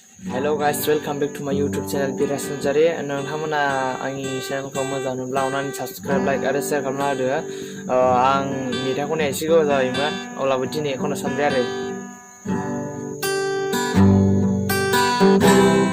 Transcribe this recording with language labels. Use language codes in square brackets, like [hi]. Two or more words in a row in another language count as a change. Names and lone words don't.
[en] Hello guys, welcome back to my YouTube channel Biras Sanjari. [brx] नोंथांमोना आंनि चेनेलखौ मोजां मोनब्ला अननानै [en] subscribe like [brx] आरो शेयार खालामना होदो। आं मेथाइ खननाया एसे गोबाव जाबायमोन अब्लाबो दिनै खननो सानबाय आरो